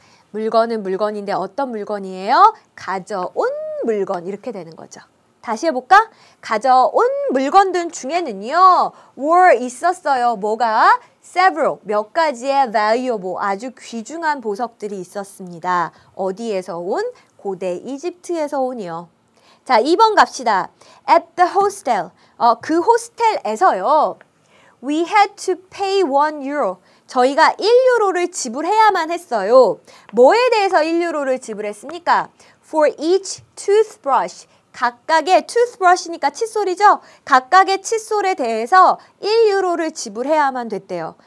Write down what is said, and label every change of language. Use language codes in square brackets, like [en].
[ko] 물건은 물건인데 어떤 물건이에요? 가져온 물건, 이렇게 되는 거죠. 다시 해볼까? 가져온 물건들 중에는요. were 있었어요. 뭐가? several, 몇 가지의 valuable, 아주 귀중한 보석들이 있었습니다. 어디에서 온? 고대 이집트에서 온이요. 자, 2번 갑시다. [en] At the hostel, [ko] 그 호스텔에서요. [en] We had to pay 1 euro. [ko] 저희가 1유로를 지불해야만 했어요. 뭐에 대해서 1유로를 지불했습니까? [en] For each toothbrush. [ko] 각각의 toothbrush니까 칫솔이죠? 각각의 칫솔에 대해서 1유로를 지불해야만 됐대요.